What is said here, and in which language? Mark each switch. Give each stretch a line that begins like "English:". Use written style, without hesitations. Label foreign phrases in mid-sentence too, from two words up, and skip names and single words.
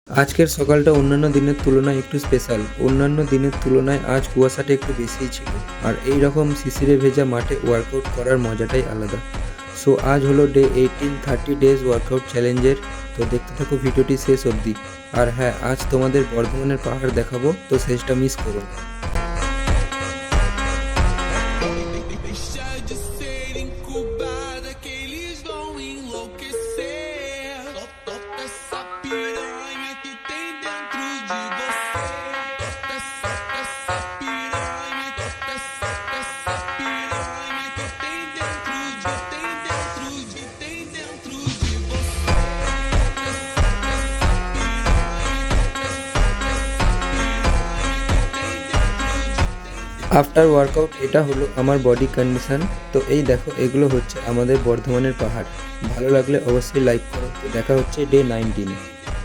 Bangla: আজকের সকালটা অন্যান্য দিনের তুলনায় একটু স্পেশাল। অন্যান্য দিনের তুলনায় আজ কুয়াশাটা একটু বেশিই ছিল। আর এই রকম শিশিরে ভেজা মাঠে ওয়ার্কআউট করার মজাটাই আলাদা। সো আজ হলো ডে 18 30
English: days workout challengeের।
Bangla: তো দেখতে থাকো ভিডিওটি শেষ অবধি। আর হ্যাঁ, আজ তোমাদের বর্ধমানের পাহাড় দেখাবো, তো শেষটা মিস করো না।
Portuguese: Deixa de ser incubada que eles vão enlouquecer. Solta essa piranha que tem dentro de você. Solta essa piranha, solta essa piranha que tem dentro de você. Solta essa piranha,
English: after workout
Bangla: এটা হলো আমার
English: body condition.
Bangla: তো এই দেখো, এগুলো হচ্ছে আমাদের বর্ধমানের পাহাড়। ভালো লাগলে অবশ্যই লাইক করো। তো দেখা হচ্ছে ডে 19-এ।